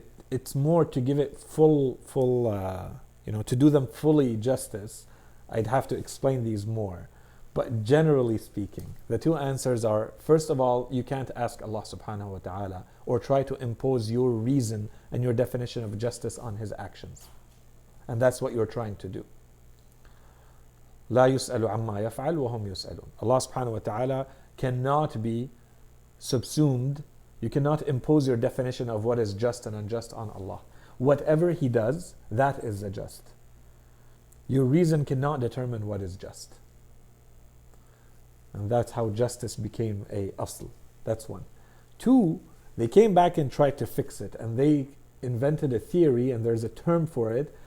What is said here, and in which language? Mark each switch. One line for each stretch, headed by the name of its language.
English: It's more to give it full, to do them fully justice, I'd have to explain these more. But generally speaking, the two answers are, first of all, you can't ask Allah subhanahu wa ta'ala or try to impose your reason and your definition of justice on His actions. And that's what you're trying to do.
Arabic: لا يسأل عما يفعل وهم يسألون.
English: Allah subhanahu wa ta'ala cannot be subsumed. You cannot impose your definition of what is just and unjust on Allah. Whatever He does, that is the just. Your reason cannot determine what is just. And that's how justice became a asl. That's one. Two, they came back and tried to fix it, and they invented a theory, and there's a term for it.